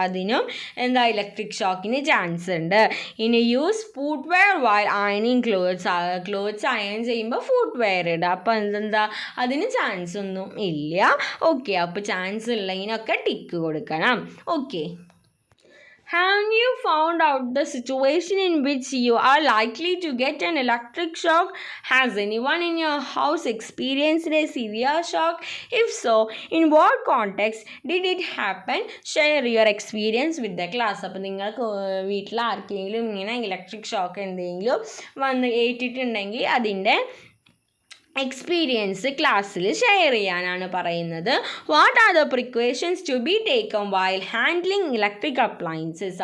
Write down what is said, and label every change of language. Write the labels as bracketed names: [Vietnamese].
[Malayalam] അതിനും എന്താ electric ഷോക്കിന് chance ഉണ്ട്. ഇനി [English] use food wear while അയണിങ് clothes [Malayalam] iron ചെയ്യുമ്പോൾ ഫുഡ് വെയർ ഇടുക. അപ്പോൾ എന്തെന്താ അതിന് ചാൻസ് ഒന്നും ഇല്ല. ഓക്കെ, അപ്പോൾ ചാൻസ് ഉള്ളതിനൊക്കെ ടിക്ക് കൊടുക്കണം. Okay. [English] Have you found out the situation in which you are likely to get an electric shock? Has anyone in your house experienced a severe shock? If so, in what context did it happen? Share your experience with the class. [Malayalam] അപ്പോൾ നിങ്ങൾക്ക് വീട്ടിൽ ആർക്കെങ്കിലും ഇങ്ങനെ electric shock എന്തെങ്കിലും വന്ന് ഏറ്റിട്ടുണ്ടെങ്കിൽ അതിൻ്റെ experience ക്ലാസ്സിൽ share ചെയ്യാനാണ് പറയുന്നത്. [English] What are the precautions to be taken while handling electric appliances.